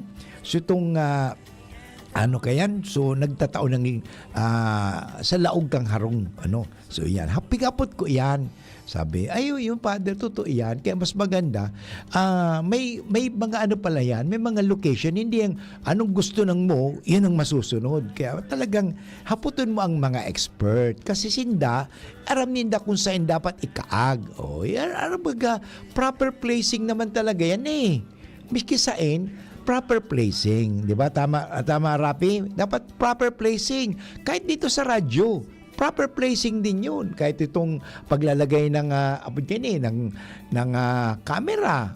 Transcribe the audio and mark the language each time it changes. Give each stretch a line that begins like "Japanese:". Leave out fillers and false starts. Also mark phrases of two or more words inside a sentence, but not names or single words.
Bikol: So itong nagtatao ng sa laog kang harong, so yan, hapigapot ko yan.
Filipino: Sabi, yung Father, totoo yan. Kaya mas maganda, may mga pala yan, may mga location, hindi yung anong gusto ng mo, yun ang masusunod. Kaya talagang haputin mo ang mga expert.
Bikol: Kasi sinda, aram ninda kung saan dapat ikaag.
English: Proper placing
Filipino: naman talaga yan eh. Miski saan,
English: proper placing,
Filipino: di ba? Tama Rapi? Dapat
English: proper placing.
Filipino: Kahit dito sa radyo,
English: proper placing
Filipino: din yun. Kahit itong paglalagay ng camera.